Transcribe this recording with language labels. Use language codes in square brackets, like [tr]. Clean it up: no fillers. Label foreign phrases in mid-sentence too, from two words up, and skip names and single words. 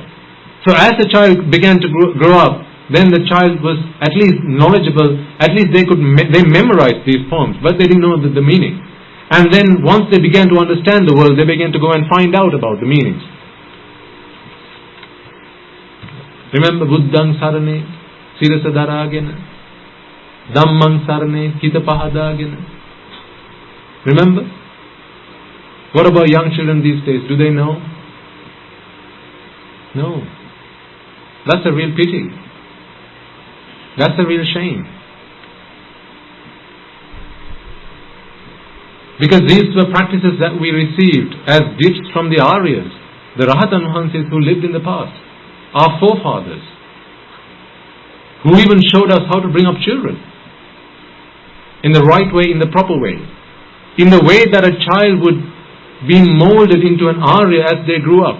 [en] So as the child began to grow up, then the child was at least knowledgeable, at least they memorized these poems, but they didn't know the meaning. And then once they began to understand the world, they began to go and find out about the meanings. Remember, [si] බුද්ධං සරණේ, සිරසා දරාගෙන, ධම්මං සරණේ, හිත පහදාගෙන. [en] Remember? What about young children these days? Do they know? No. That's a real pity. That's a real shame. Because these were practices that we received as gifts from the Aryas, the [si] රහතන් වහන්සේලා [en] who lived in the past, our forefathers, who even showed us how to bring up children in the right way, in the proper way, in the way that a child would be molded into an Arya as they grew up.